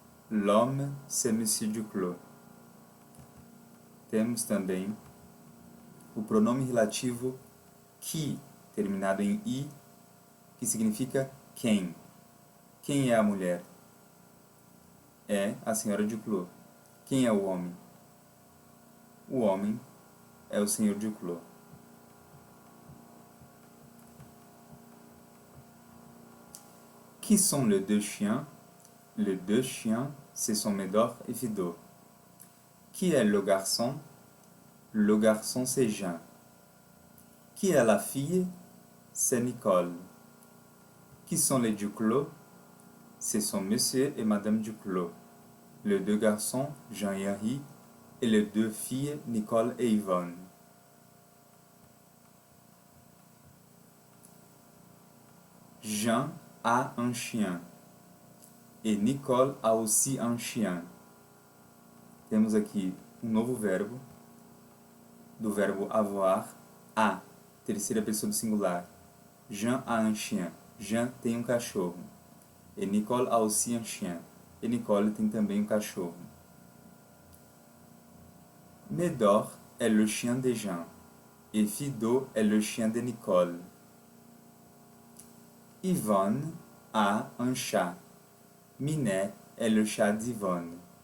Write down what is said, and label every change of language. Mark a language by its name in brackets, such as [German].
[French] L'homme, c'est Monsieur Duclos. [Portuguese] Temos também o pronome relativo qui, terminado em i, que significa quem. Quem é a mulher? É a senhora Duclos. Quem é o homem? O homem é o senhor Duclos. [French] Qui sont les deux chiens? Les deux chiens, ce sont Médor et Fido. Qui est le garçon? Le garçon, c'est Jean. Qui est la fille? C'est Nicole. Qui sont les Duclos? Ce sont Monsieur et Madame Duclos. les deux garçons, Jean et Henri, et les deux filles, Nicole et Yvonne. Jean a un chien. E Nicole a aussi un chien. [Portuguese] Temos aqui um novo verbo, do verbo avoir, a, terceira pessoa do singular. [French] Jean a un chien. Jean [Portuguese] tem um cachorro. [French] E Nicole a aussi un chien. [Portuguese] E Nicole tem também um cachorro. [French] Médor est le chien de Jean. Et Fido est le chien de Nicole. Yvonne a un chat. Minet est le chat d'Yvonne.